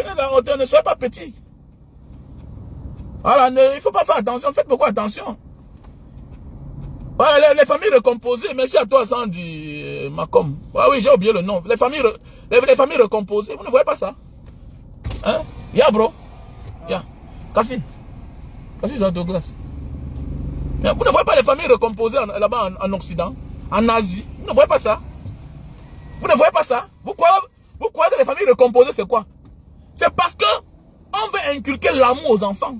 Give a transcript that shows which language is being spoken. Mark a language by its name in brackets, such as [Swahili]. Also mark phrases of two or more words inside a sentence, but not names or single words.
[French] Prenez de la hauteur. Ne soyez pas petits. Voilà, il ne faut pas faire attention. Faites beaucoup attention. Voilà, les familles recomposées. Merci à toi, Sandy Macom. Oui, j'ai oublié le nom. Les familles recomposées. Vous ne voyez pas ça? Hein? Ya, bro. Ya. Cassie. Cassie, ça Douglas. Vous ne voyez pas les familles recomposées là-bas en Occident, en Asie? Vous ne voyez pas ça? Vous ne voyez pas ça? Vous croyez que les familles recomposées, c'est quoi? C'est parce que on veut inculquer l'amour aux enfants.